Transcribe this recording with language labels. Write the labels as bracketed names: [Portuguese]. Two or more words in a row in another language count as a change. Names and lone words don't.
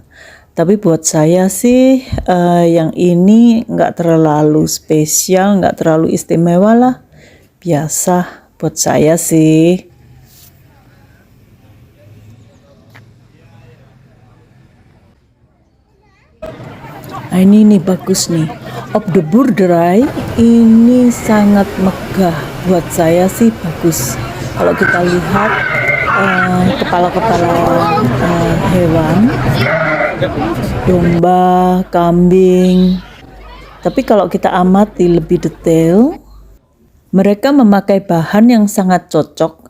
[Indonesian] Tapi buat saya sih yang ini nggak terlalu spesial, nggak terlalu istimewa lah. Biasa buat saya sih. Nah, ini bagus nih. Op de Boerderij ini sangat megah. Buat saya sih bagus. Kalau kita lihat kepala-kepala hewan, domba, kambing. Tapi kalau kita amati lebih detail, mereka memakai bahan yang sangat cocok.